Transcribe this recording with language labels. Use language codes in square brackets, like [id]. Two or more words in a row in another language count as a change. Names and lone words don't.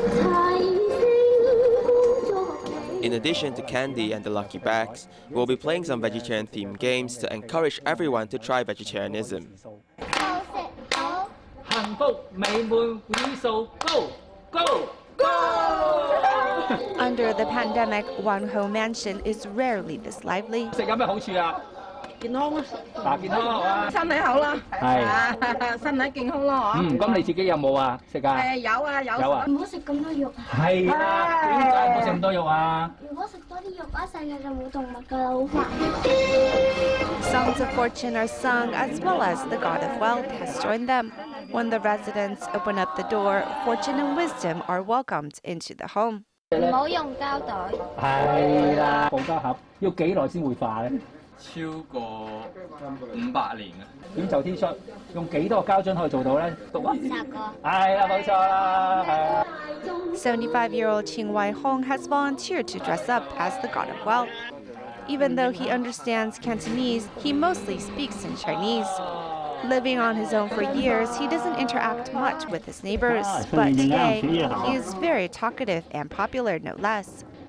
[en] In addition to candy and the lucky bags, we'll be playing some vegetarian-themed games to encourage everyone to try vegetarianism. Under the pandemic, one home mansion is rarely this lively. [yue] 健康啊，健康啊，身體好啦，係身體健康咯，咁你自己有冇啊食啊？有啊。唔好食咁多肉。係啊，點解唔好食咁多肉啊？如果食多啲肉啊，世界就冇動物㗎啦，好煩。 [en] Songs of fortune are sung as well as the god of wealth has joined them. When the residents open up the door, fortune and wisdom are welcomed into the home. [yue] 唔好用膠袋。係啦，保膠盒要幾耐先會化咧？超過500年啊！點就 T 恤用幾多個膠樽可以做到咧？讀啊 10個。係啦，冇錯啦，係啊。 [en] 75-year-old Qing Wai-hong has volunteered to dress up as the god of wealth. Even though he understands Cantonese, he mostly speaks in Chinese. Living on his own for years, he doesn't interact much with his neighbors, but today he is very talkative and popular, no less.